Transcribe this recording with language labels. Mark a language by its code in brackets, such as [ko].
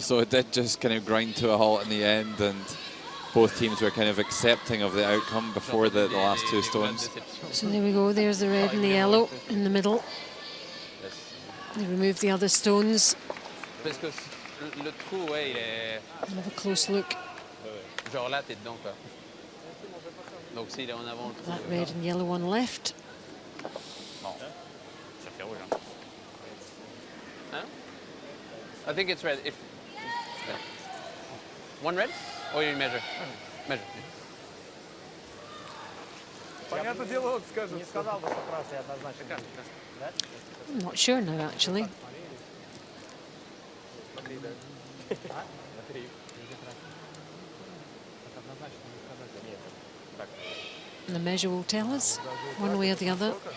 [en] So it did just kind of grind to a halt in the end, and both teams were kind of accepting of the outcome before the last two stones. So there we go, there's the red and the yellow in the middle. They removed the other stones. [fr] Parce que le trou, ouais, il est... [en] Have a close look. [fr] Genre là, t'es dedans, quoi. Donc s'il est en avant, le trou... [en] That red and yellow one left. [fr] Bon. Ça fait rouge, hein. Hein? [en] I think it's red. If one red, or you measure? Measure. [ru] Понятное дело, вот скажет. Не сказал бы, что красный однозначно. Да? [en] I'm not sure now, actually. The measure will tell us, one way or the other.